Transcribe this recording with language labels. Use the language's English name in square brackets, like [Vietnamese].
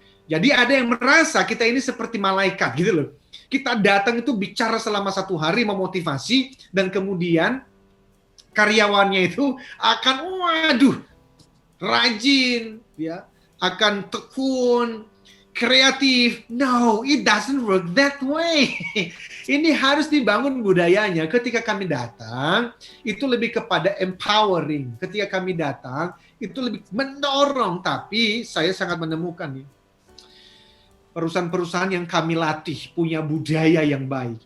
[Indonesian] Jadi ada yang merasa kita ini seperti malaikat gitu loh. Kita datang itu bicara selama 1 hari memotivasi, dan kemudian karyawannya itu akan rajin, ya, akan tekun, kreatif. [English] No, it doesn't work that way. [Indonesian] Ini harus dibangun budayanya. Ketika kami datang, itu lebih kepada empowering. Ketika kami datang, itu lebih mendorong. Tapi saya sangat menemukan nih, perusahaan-perusahaan yang kami latih punya budaya yang baik.